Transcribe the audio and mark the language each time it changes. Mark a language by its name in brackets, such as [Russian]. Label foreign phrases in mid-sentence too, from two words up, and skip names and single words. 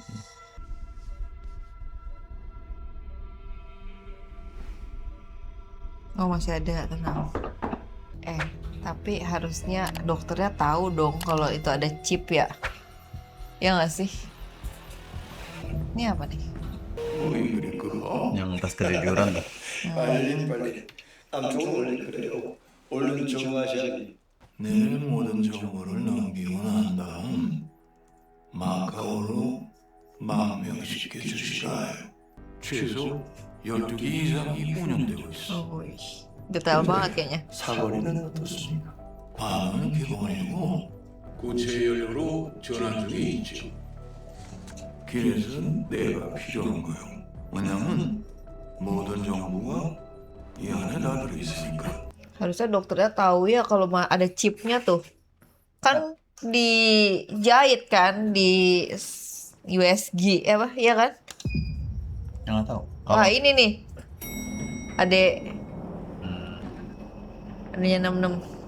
[Indonesian] Oh masih ada, tenang. Tapi harusnya dokternya tahu dong kalau itu ada chip ya. Ya nggak sih? Ini apa nih? Yang tas ketiduran tuh. [Korean] 빨리. 암튼 원래 그래요. 얼른 정하셔야지. 내일 모든 정보를 넘기고 난 다음 마카오로 망명시켜 주시라. 최소 12개 이상이 운영되고 있어. [Indonesian] Detail banget kayaknya. [Korean] 사거리는 어떻습니까? 반은 기본이고 고체 연료로 전환 중에 있죠. 길에서 내가 필요한 거요. 왜냐면 모든 정보가 이 안에 다 들어있으니까. [Indonesian] Harusnya dokternya tahu ya kalau ada chipnya tuh. Kan dijahit kan di USG apa? Iya kan? Yang nggak tahu. Wah ini nih. Adanya 66.